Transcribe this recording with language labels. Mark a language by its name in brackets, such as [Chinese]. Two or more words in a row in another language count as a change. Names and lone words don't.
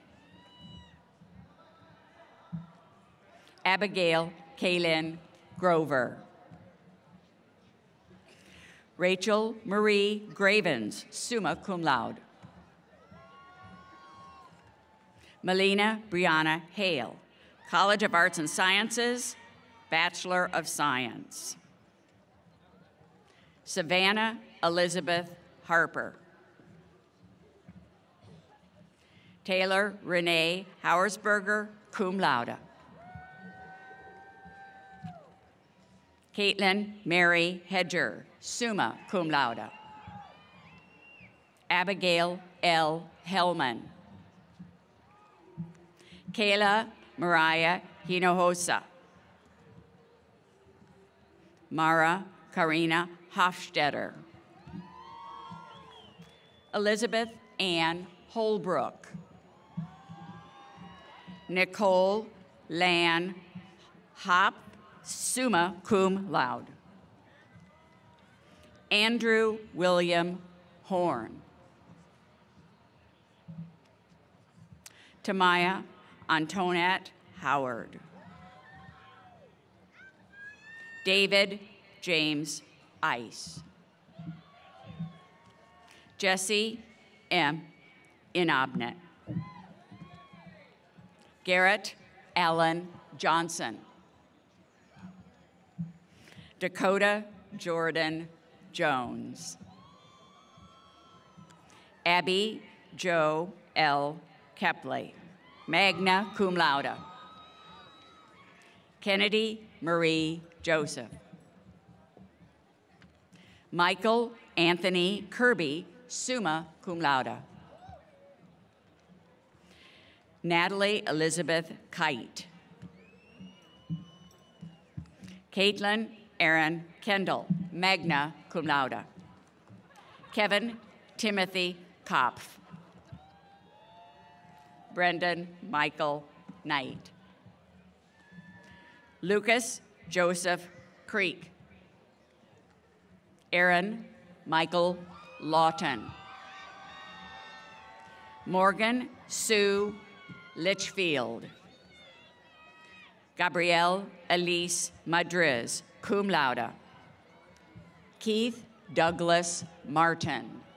[English] Abigail Kaylin Grover. Rachel Marie Gravens, [Latin] summa cum laude. [English] Melina Brianna Hale, College of Arts and Sciences, Bachelor of Science. Savannah Elizabeth Harper. Taylor Renee Hauersberger, [Latin] cum laude. [English] Caitlin Mary Hedger, [Latin] summa cum laude. [English] Abigail L. Hellman. Kayla Mariah Hinojosa. Mara Karina Hofstetter. Elizabeth Ann Holbrook. Nicole Lan Hop, [Latin] summa cum laude. [English] Andrew William Horn. Tamaya Antoinette Howard. David James Ice. Jesse M. Inobnet. Garrett Allen Johnson. Dakota Jordan Jones. Abby Jo L. Kepley, [Latin] magna cum laude. [English] Kennedy Marie Joseph. Michael Anthony Kirby, [Latin] summa cum laude. [English] Natalie Elizabeth Kite. Caitlin Aaron Kendall, [Latin] magna cum laude. [English] Kevin Timothy Kopf. Brendan Michael Knight. Lucas Joseph Creek. Aaron Michael Lawton. Morgan Sue Litchfield. Gabrielle Elise Madriz, [Latin] cum laude. [English] Keith Douglas Martin.